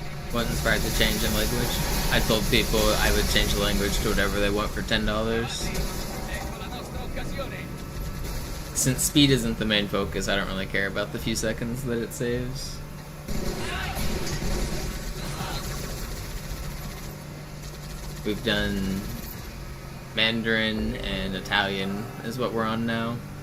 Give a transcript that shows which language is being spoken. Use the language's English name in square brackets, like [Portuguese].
[English] What inspired the change in language? I told people I would change the language to whatever they want for $10. [Italian] Ecco la nostra occasione. [English] since speed isn't the main focus, I don't really care about the few seconds that it saves. We've done Mandarin and Italian is what we're on now.